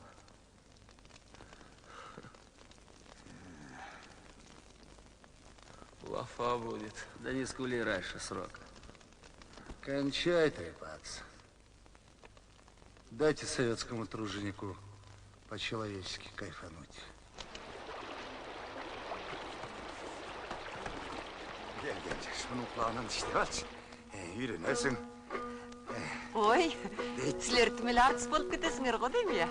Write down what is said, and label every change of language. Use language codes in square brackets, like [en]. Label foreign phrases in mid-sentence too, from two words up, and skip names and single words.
[ru] Лафа будет. Да не скули раньше срока. Кончай трепаться. Дайте советскому труженику по-человечески кайфануть. [tr] Gel gel, şunun kulağından işte aç. [ky] Үйренесің. Ой, силер түмел артист болуп кетесиңер го дейм я.